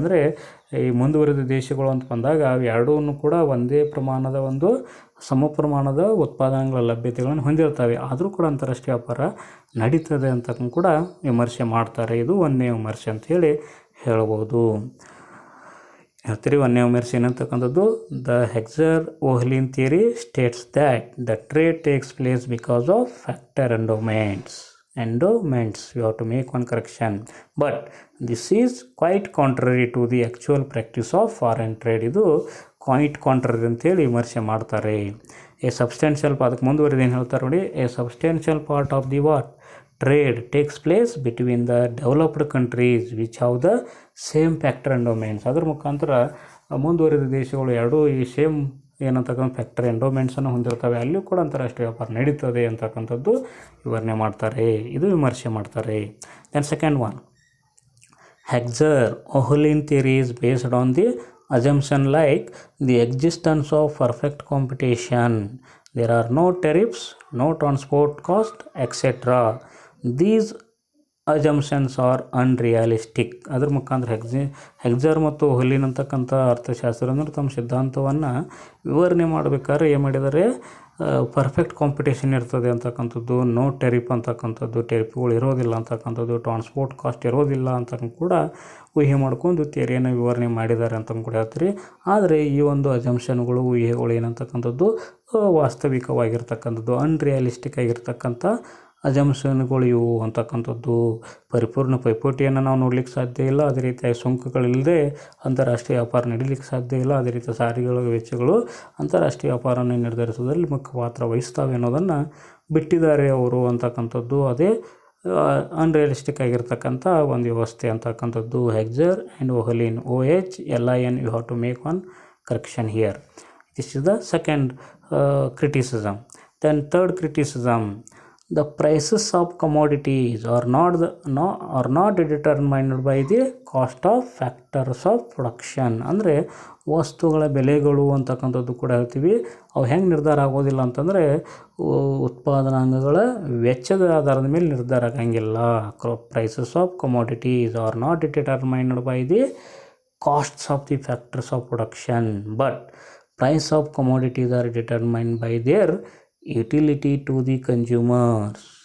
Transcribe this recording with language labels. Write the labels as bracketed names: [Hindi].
[Kannada] ಅಂದರೆ ಈ ಮುಂದುವರಿದ ದೇಶಗಳು ಅಂತ ಬಂದಾಗ ಅವು ಎರಡೂ ಕೂಡ ಒಂದೇ ಪ್ರಮಾಣದ ಸಮ ಪ್ರಮಾಣದ ಉತ್ಪಾದನೆಗಳ ಲಭ್ಯತೆಗಳನ್ನು ಹೊಂದಿರ್ತವೆ, ಆದರೂ ಕೂಡ ಅಂತಾರಾಷ್ಟ್ರೀಯ ವ್ಯಾಪಾರ ನಡೀತದೆ ಅಂತ ಕೂಡ ವಿಮರ್ಶೆ ಮಾಡ್ತಾರೆ. ಇದು ಒಂದನೇ ವಿಮರ್ಶೆ ಅಂಥೇಳಿ ಹೇಳ್ಬೋದು. ಹೇಳ್ತೀರಿ ಒಂದನೇ ವಿಮರ್ಶೆ ಏನಂತಕ್ಕಂಥದ್ದು, [English] The Heckscher Ohlin theory states that the trade takes place because of factor endowments. You have to make one correction, but this is quite contrary to the actual practice of foreign trade. ಇದು quite contrary [Kannada] ಅಂತೇಳಿ ವಿಮರ್ಶೆ ಮಾಡ್ತಾರೆ. [English] a substantial [Kannada] ಅದಕ್ಕೆ ಮುಂದುವರಿದು ಏನು ಹೇಳ್ತಾರೆ ನೋಡಿ, [English] A substantial part of the trade takes place between the developed countries which have the same factor endowments. [Kannada] ಅದ್ರ ಮುಖಾಂತರ ಮುಂದುವರಿದ ದೇಶಗಳು ಎರಡೂ ಈ ಸೇಮ್ ಏನಂತಕ್ಕಂಥ ಫ್ಯಾಕ್ಟರ್ ಎಂಡೋಮೆಂಟ್ಸನ್ನು ಹೊಂದಿರ್ತವೆ, ಅಲ್ಲೂ ಕೂಡ ಅಂತಾರಾಷ್ಟ್ರೀಯ ವ್ಯಾಪಾರ ನಡೀತದೆ ಅಂತಕ್ಕಂಥದ್ದು ವಿವರಣೆ ಮಾಡ್ತಾರೆ, ಇದು ವಿಮರ್ಶೆ ಮಾಡ್ತಾರೆ. [English] Then second one, Heckscher Ohlin theory is based on the assumption like the existence of perfect competition, there are no tariffs, no transport cost, etc. These assumptions are unrealistic. [Kannada] ಅದರ ಮುಖಾಂತರ ಹೆಕ್ಸರ್ ಮತ್ತು ಓಲಿನ್ ಅಂತಕ್ಕಂಥ ಅರ್ಥಶಾಸ್ತ್ರಜ್ಞರು ತಮ್ಮ ಸಿದ್ಧಾಂತವನ್ನು ವಿವರಣೆ ಮಾಡಬೇಕಾದ್ರೆ ಏನು ಮಾಡಿದ್ದಾರೆ, ಪರ್ಫೆಕ್ಟ್ ಕಾಂಪಿಟೇಷನ್ ಇರ್ತದೆ ಅಂತಕ್ಕಂಥದ್ದು, ನೋ ಟೆರಿಫ್ ಅಂತಕ್ಕಂಥದ್ದು, ಟೆರಿಫ್ಗಳು ಇರೋದಿಲ್ಲ ಅಂತಕ್ಕಂಥದ್ದು, ಟ್ರಾನ್ಸ್ಪೋರ್ಟ್ ಕಾಸ್ಟ್ ಇರೋದಿಲ್ಲ ಅಂತ ಕೂಡ ಊಹೆ ಮಾಡ್ಕೊಂಡು ಥಿಯರಿಯನ್ನು ವಿವರಣೆ ಮಾಡಿದ್ದಾರೆ ಅಂತ ಕೂಡ ಹೇಳ್ತೀರಿ. ಆದರೆ ಈ ಅಜಂಪ್ಷನ್ಗಳು ಊಹೆಗಳು ಏನಂತಕ್ಕಂಥದ್ದು ವಾಸ್ತವಿಕವಾಗಿರ್ತಕ್ಕಂಥದ್ದು, ಅನ್ರಿಯಾಲಿಸ್ಟಿಕ್ ಆಗಿರ್ತಕ್ಕಂಥ ಅಜಂಪ್ಷನ್ಗಳು ಇವು ಅಂತಕ್ಕಂಥದ್ದು. ಪರಿಪೂರ್ಣ ಪೈಪೋಟಿಯನ್ನು ನಾವು ನೋಡ್ಲಿಕ್ಕೆ ಸಾಧ್ಯ ಇಲ್ಲ, ಅದೇ ರೀತಿಯಾಗಿ ಸುಂಕಗಳಿಲ್ಲದೆ ಅಂತಾರಾಷ್ಟ್ರೀಯ ವ್ಯಾಪಾರ ನಡೀಲಿಕ್ಕೆ ಸಾಧ್ಯ ಇಲ್ಲ, ಅದೇ ರೀತಿ ಸಾರಿಗೆಗಳ ವೆಚ್ಚಗಳು ಅಂತಾರಾಷ್ಟ್ರೀಯ ವ್ಯಾಪಾರವನ್ನು ನಿರ್ಧರಿಸುವುದರಲ್ಲಿ ಮುಖ್ಯ ಪಾತ್ರ ವಹಿಸ್ತವೆ ಅನ್ನೋದನ್ನು ಬಿಟ್ಟಿದ್ದಾರೆ ಅವರು ಅಂತಕ್ಕಂಥದ್ದು. ಅದೇ ಅನ್ರಿಯಲಿಸ್ಟಿಕ್ ಆಗಿರ್ತಕ್ಕಂಥ ಒಂದು ವ್ಯವಸ್ಥೆ ಅಂತಕ್ಕಂಥದ್ದು. [English] Heckscher and Ohlin, OHLIN, you have to make one correction here. This is the second criticism. Then third criticism, the prices of commodities are not determined by the cost of factors of production. [Kannada] ಅಂದರೆ ವಸ್ತುಗಳ ಬೆಲೆಗಳು ಅಂತಕ್ಕಂಥದ್ದು ಕೂಡ ಹೇಳ್ತೀವಿ, ಅವು ಹೆಂಗೆ ನಿರ್ಧಾರ ಆಗೋದಿಲ್ಲ ಅಂತಂದರೆ ಉತ್ಪಾದನಾಂಗಗಳ ವೆಚ್ಚದ ಆಧಾರದ ಮೇಲೆ ನಿರ್ಧಾರ ಆಗಂಗಿಲ್ಲ. [English] Prices of commodities are not determined by the costs of the factors of production, but price of commodities are determined by their utility to the consumers.